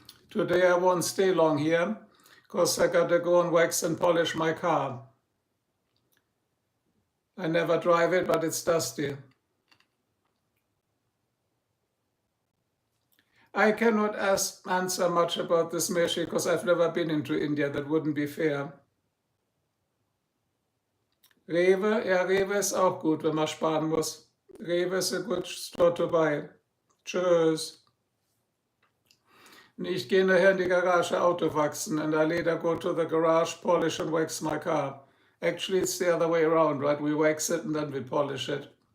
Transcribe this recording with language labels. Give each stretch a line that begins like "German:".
English: Today I won't stay long here, because I gotta go and wax and polish my car. I never drive it, but it's dusty. I cannot answer much about this, Meshi, because I've never been into India. That wouldn't be fair.
German: Rewe, ja, Rewe ist auch gut, wenn man sparen muss.
English: Rewe is a good store to buy. Tschüss.
German: Und ich gehe nachher in die Garage Auto wachsen,
English: and I later go to the garage, polish and wax my car. Actually, it's the other way around, right? We wax it and then we polish it.